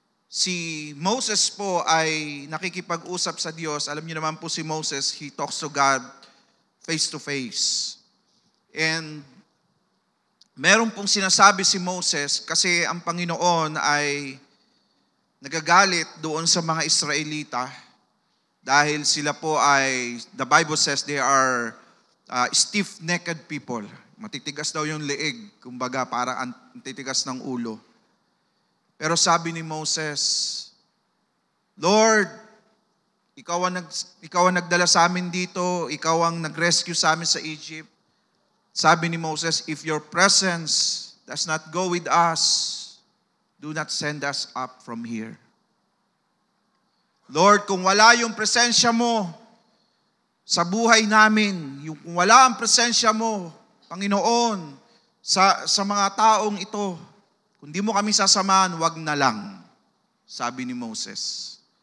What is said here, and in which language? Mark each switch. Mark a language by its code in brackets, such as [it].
[tl] Si Moses po ay nakikipag-usap sa Diyos. Alam niyo naman po si Moses, [en] he talks to God face to face. [tl] And meron pong sinasabi si Moses kasi ang Panginoon ay nagagalit doon sa mga Israelita dahil sila po ay, [en] the Bible says they are stiff-necked people. [tl] Matitigas daw yung leeg, kumbaga parang titigas ng ulo. Pero sabi ni Moses, "Lord, ikaw ang nagdala sa amin dito, ikaw ang nag-rescue sa amin sa Egypt." [en] Sabi ni Moses, "If your presence does not go with us, do not send us up from here." [tl] Lord, kung wala yung presensya mo sa buhay namin, kung wala ang presensya mo, Panginoon, sa mga taong ito, kung di mo kami sasamahan, wag na lang, sabi ni Moses.